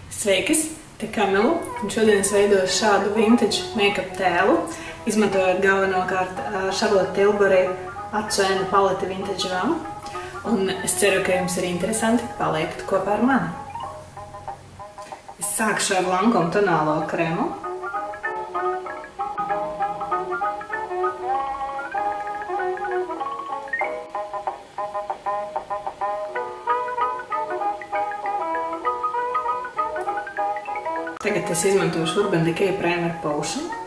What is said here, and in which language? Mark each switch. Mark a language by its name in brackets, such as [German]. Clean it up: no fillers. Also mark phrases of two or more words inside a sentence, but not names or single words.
[Latvian] Sveikas! Te Kamilu, un šodien es veidoju šādu [English] vintage make-up [Latvian] tēlu, izmantojot galvenokārt Charlotte Tilbury acu paleti Vintage One. Un es ceru, ka jums ir interesanti paliekt kopā ar mani. Es sākšu ar Lancome tonālo kremu. Tagad es izmantošu Urban Decay Primer Potion.